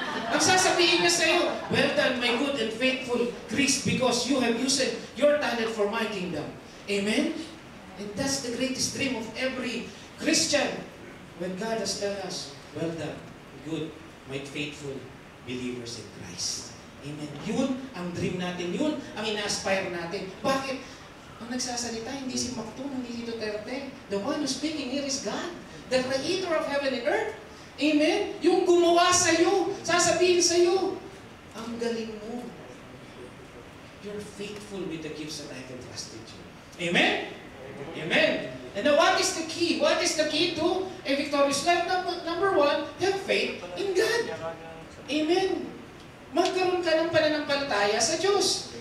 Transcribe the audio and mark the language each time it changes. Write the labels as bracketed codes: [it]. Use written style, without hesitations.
[tl] Ang sasabihin niya sa iyo, [en] well done, my good and faithful Chris, because you have used your talent for my kingdom. Amen? And that's the greatest dream of every Christian. When God has told us, well done, good, my faithful believers in Christ. Amen. [tl] Yun ang dream natin. Yun ang ina-aspire natin. Bakit? Ang nagsasalita, hindi si Macton, hindi si Duterte. [en] The one who's speaking here is God. The creator of heaven and earth. Amen? [tl] Yung gumawa sa'yo, sasabihin sa'yo, ang galing mo. [en] You're faithful with the gifts that I have entrusted you. Amen? Amen. And now, what is the key? What is the key to a victorious life? Number one, have faith in God. Amen. [tl] Magkaroon ka ng pananampalataya sa Diyos.